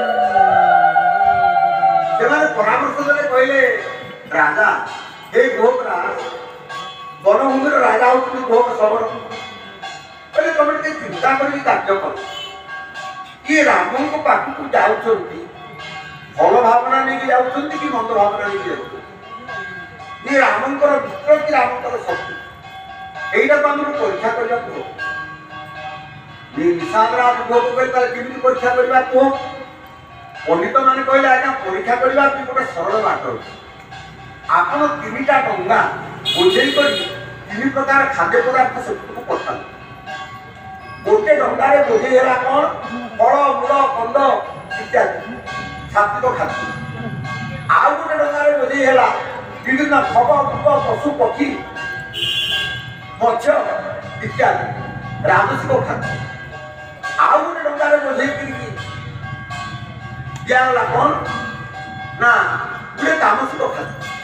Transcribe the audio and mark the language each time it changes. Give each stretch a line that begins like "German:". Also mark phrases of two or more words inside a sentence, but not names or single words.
Odia: କହିଲେ ରାଜା, ହେ ଗୋପରାଜ, ବନଭୂମିର ରାଜା ହଉଛନ୍ତି ଗୋପ ଶବର। କହିଲେ ତମେ ଟିକେ ଚିନ୍ତା କରିକି କାର୍ଯ୍ୟ କର। କିଏ ରାମଙ୍କ ପାଖକୁ ଯାଉଛନ୍ତି, ଭଲ ଭାବନା ନେଇକି ଯାଉଛନ୍ତି କି ମନ୍ଦ ଭାବନା ନେଇକି ଯାଉଛନ୍ତି? ଇଏ ରାମଙ୍କର ମିତ୍ର କି ରାମଙ୍କର ଶତ୍ରୁ? ଏଇଟାକେ ଆମାକେ ପରୀକ୍ଷା କରିବା କୁହ। ନିଶାନ୍ତରାଜ ଗୋପ କଇ ତାହଲେ କେମିତି ପରୀକ୍ଷା କରିବା କୁହ? ପଣ୍ଡିତ ମାନେ କଇଲେ ଆଜ୍ଞା ପରୀକ୍ଷା କରିବା କି ଗୋଟେ ସରଳ ବାଟ ଅଛି। ଆପଣ ତିନିଟା ଡଙ୍ଗା ବୋଝେଇ କରି ତିନି ପ୍ରକାର ଖାଦ୍ୟ ପଦାର୍ଥ ସେଠିକୁ ପଠାନ୍ତୁ। ଗୋଟେ ଡଙ୍ଗାରେ ବୋଝେଇ ହେଲା କୋନ ଫଳ ମୂଳ କନ୍ଦ ଇତ୍ୟାଦି ସାତ୍ତ୍ୱିକ ଖାଦ୍ୟ। ଆଉ ଗୋଟେ ଡଙ୍ଗାରେ ବୋଝେଇ ହେଲା ବିଭିନ୍ନ ଫଳ ଫୁଲ ପଶୁ ପକ୍ଷୀ ମତ୍ସ୍ୟ ଇତ୍ୟାଦି ରାଜସିକ ଖାଦ୍ୟ। ଆଉ ଗୋଟେ ଡଙ୍ଗାରେ ବୋଝେଇ କରିକି ଦିଆଗଲା କଣ ନା ଗୋଟେ ତାମସିକ ଖାଦ୍ୟ।